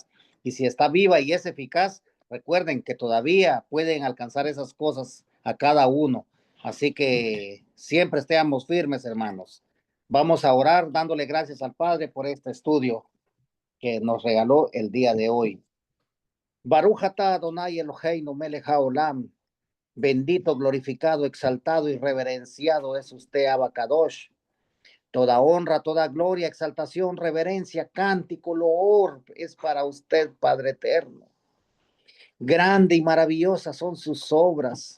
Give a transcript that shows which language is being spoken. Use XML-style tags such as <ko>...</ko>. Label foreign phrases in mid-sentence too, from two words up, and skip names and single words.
<es>Y si está viva y es eficaz, recuerden que todavía pueden alcanzar esas cosas a cada uno. Así que siempre estemos firmes, hermanos. Vamos a orar dándole gracias al Padre por este estudio que nos regaló el día de hoy.</es> <he>ברוך אתה אדוני אלוהינו מלך העולם.</he> <es>Bendito, glorificado, exaltado y reverenciado es usted, Abacadosh. Toda honra, toda gloria, exaltación, reverencia, cántico, loor es para usted, Padre eterno. Grande y maravillosa son sus obras.</es>